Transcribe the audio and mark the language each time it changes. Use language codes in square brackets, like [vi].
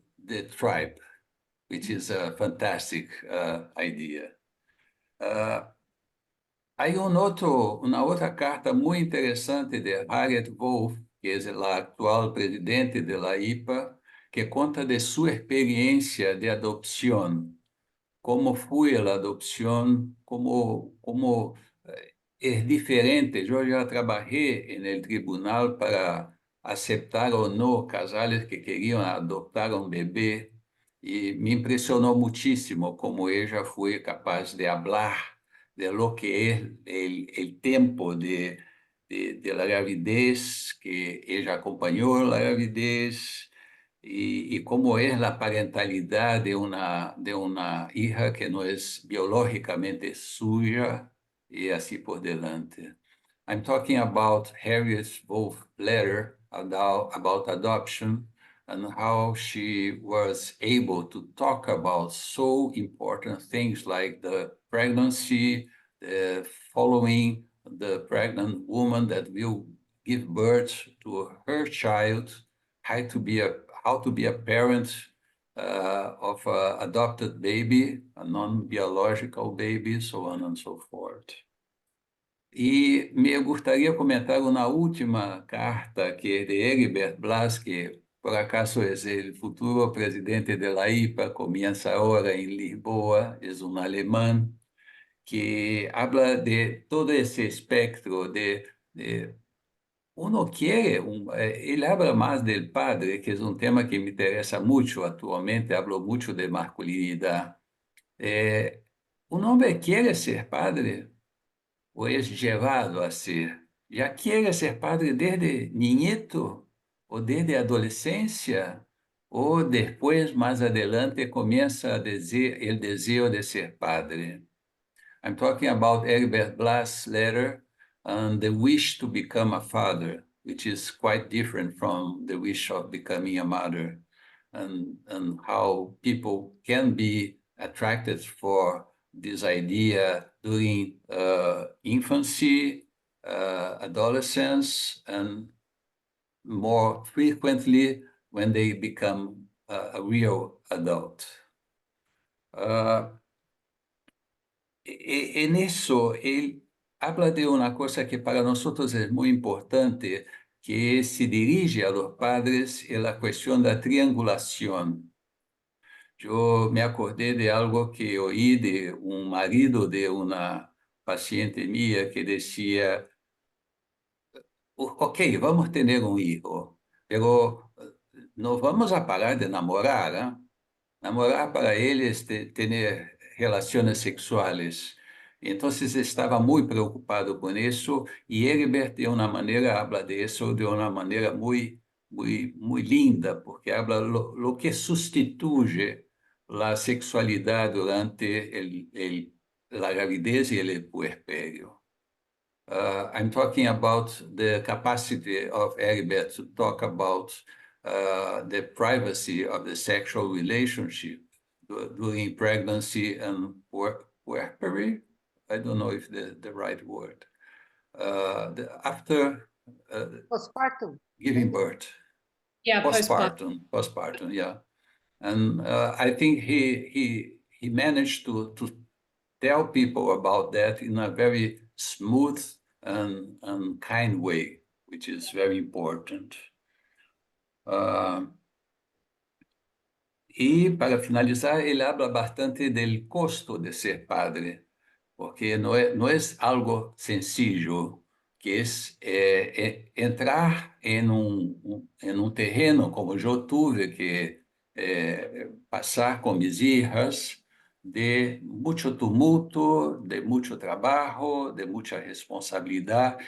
[en] the tribe, which is a fantastic idea. [es] Hay una otra carta muy interesante de Harriet Wolf, que es la actual presidente de la IPA, que cuenta de su experiencia de adopción, cómo fue la adopción, cómo es diferente. Yo ya trabajé en el tribunal para aceptar o no casales que querían adoptar un bebé y me impresionó muchísimo cómo ella fue capaz de hablar de lo que es el tiempo de la gravidez, que ella acompañó la gravidez y cómo es la parentalidad de una hija que no es biológicamente suya y así por delante. [en] I'm talking about Harriet Wolf's letter about adoption and how she was able to talk about so important things like the pregnancy, the following the pregnant woman that will give birth to her child, how to be a parent of an adopted baby, a non-biological baby, so on and so forth. [es] E me gustaría comentar una última carta que es de Heribert Blas, que por acaso es el futuro presidente de la IPA, comienza ahora en Lisboa, es un alemán, que habla de todo ese espectro de uno quiere, él habla más del padre, que es un tema que me interesa mucho actualmente, hablo mucho de masculinidad. Un hombre quiere ser padre o es llevado a ser. Ya quiere ser padre desde niñito o desde adolescencia o después, más adelante, comienza el deseo de ser padre. [en] I'm talking about Herbert Blas' letter on the wish to become a father, which is quite different from the wish of becoming a mother, and how people can be attracted for this idea during infancy, adolescence, and more frequently when they become a real adult. [es] En eso, él habla de una cosa que para nosotros es muy importante, que se dirige a los padres en la cuestión de la triangulación. Yo me acordé de algo que oí de un marido de una paciente mía que decía, ok, vamos a tener un hijo, pero no vamos a parar de enamorar, ¿eh? Namorar para él es tener relaciones sexuales. Entonces estaba muy preocupado con eso y Herbert de una manera habla de eso de una manera muy linda, porque habla lo que sustituye la sexualidad durante la gravidez y el puerperio. [en] I'm talking about the capacity of Herbert to talk about the privacy of the sexual relationship during pregnancy and puerpery. I don't know if the right word. After Postpartum. giving birth. Yeah, postpartum. Postpartum, yeah. And I think he managed to tell people about that in a very smooth and kind way, which is very important. [es] Y para finalizar, él habla bastante del costo de ser padre, porque no es algo sencillo, que es entrar en un terreno como yo tuve que pasar con mis hijas, de mucho tumulto, de mucho trabajo, de mucha responsabilidad.